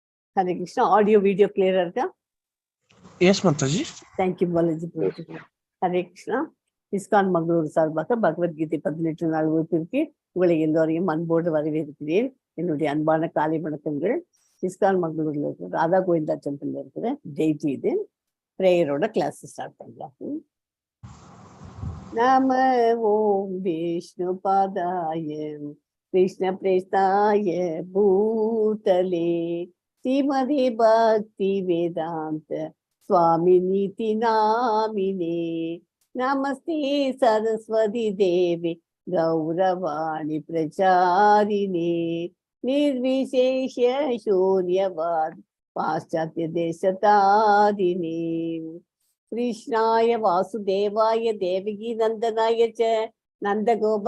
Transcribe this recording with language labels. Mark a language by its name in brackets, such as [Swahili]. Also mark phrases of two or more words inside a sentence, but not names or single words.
[English] Hare Krishna. Audio, video clear [Tamil] இருக்கா? [English] Yes, Mataji. Thank you, Balaji. [Tamil] Hare Krishna. ISKCON Mangaluru சார்பாக பகவத்கீதை 18 நாள் வகுப்பிற்கு உங்களை எல்லோரையும் அன்போடு வரவேற்கிறேன். என்னுடைய அன்பான காலை வணக்கங்கள். ISKCON மங்களூர்ல இருக்கிற ராதா கோவிந்தா டெம்பிள்ல இருக்கிற டெய்டி இது பிரேயரோட [English] class start [Tamil] பண்ணலாம். [Sanskrit] नम ॐ विष्णु पादाय कृष्ण प्रेष्ठाय भूतले श्रीमति भक्ति वेदान्त स्वामी नीति नामिने नमस्ते सरस्वती देवी गौरवाणी प्रचारिणे निर्विशेष शून्यवाद पाश्चात्य देशतारिणे कृष्णाय वासुदेवाय देवकी नंदनाय च नंदगोप